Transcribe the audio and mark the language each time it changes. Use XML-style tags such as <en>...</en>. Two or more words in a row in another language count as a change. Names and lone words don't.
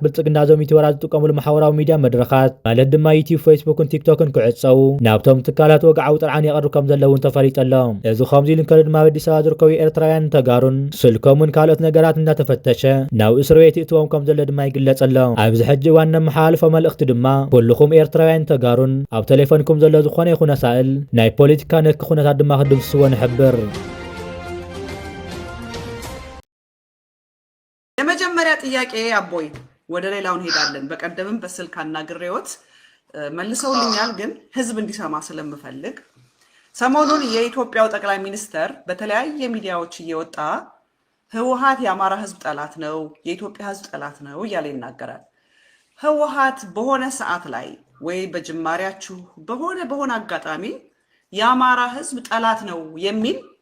<ti>ብልጽግና ዞም ኢትዮጵያ ዝጥቀሙሉ ማሕበራዊ ሚድያ መድረኻት ማለት ድማ ዩቲዩብ ፌስቡክን ቲክቶክን ክዕፀው ናብቶም ትካላት ወግዓዊ ጥርዓን የቐርቡ ከም ዘለውን ተፈሪጠሎ እዚ ከምዚ ኢሉ ከለ ድማ ኣዲስ ኣበባ ዝርከቡ ኤርትራውያን ተጋሩን ስልኮምን ካልኦት ነገራት እንዳተፈተሸ ናብ እስር ቤት እትዎም ከም ዘሎ ድማ ይግለጽ ኣሎ ኣብዚ ሕጂ ዋና መሓላለፎ መልእኽቲ ድማ ኩልኩም ኤርትራውያን ተጋሩን ኣብ ቴሌፎንኩም ዘሎ ዝኾነ ይኹን ሳእል ናይ ፖለቲካ ነክ ኩነታት ድማ ክድምስስዎ ንሕብር</ti> <am>የመጀመሪያ ጥያቄ አቦይ ወደ ሌላው እንሄዳለን በቀደምም በስልክ አናግሬዎት መልሰውልኛል ግን ህዝብ እንዲሰማ ስለምፈልግ ሰሞኑን የኢትዮጵያው ጠቅላይ ሚኒስተር በተለያየ ሚዲያዎች እየወጣ ህወሓት የአማራ ህዝብ ጠላት ነው የኢትዮጵያ ህዝብ ጠላት ነው እያለ ይናገራል ህወሓት በሆነ ሰዓት ላይ ወይ በጅማሪያችሁ በሆነ አጋጣሚ የአማራ ህዝብ ጠላት ነው የሚል</am>